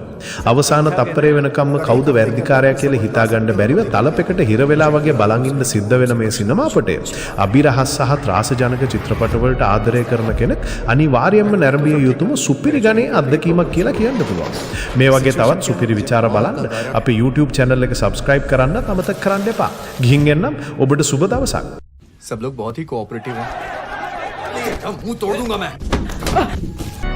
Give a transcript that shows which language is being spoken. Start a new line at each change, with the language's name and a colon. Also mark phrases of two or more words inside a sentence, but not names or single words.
Sinhala: අවසාන තප්පරේ වෙනකම්ම කවුද වැරදිකාරයා කියලා හිතාගන්න බැරිව තලපෙකට හිර වෙලා වගේ බලන් ඉන්න සිද්ධ වෙන මේ සිනමාපටය අභිරහස් සහ ත්‍රාසජනක චිත්‍රපටවලට ආදරය කරන කෙනෙක් අනිවාර්යයෙන්ම නැරඹිය යුතුම සුපිරි ගණේ අත්දැකීමක් කියලා කියන්න පුළුවන්. මේ වගේ තවත් සුපිරි විචාර බලන්න අපේ YouTube channel එක subscribe කරන්න අමතක කරන්න එපා. ගිහින් එන්නම් ඔබට සුබ දවසක්.
Hindi: सब लोग बहुत ही कोऑपरेटिव हैं। मुंह तोड़ दूंगा मैं।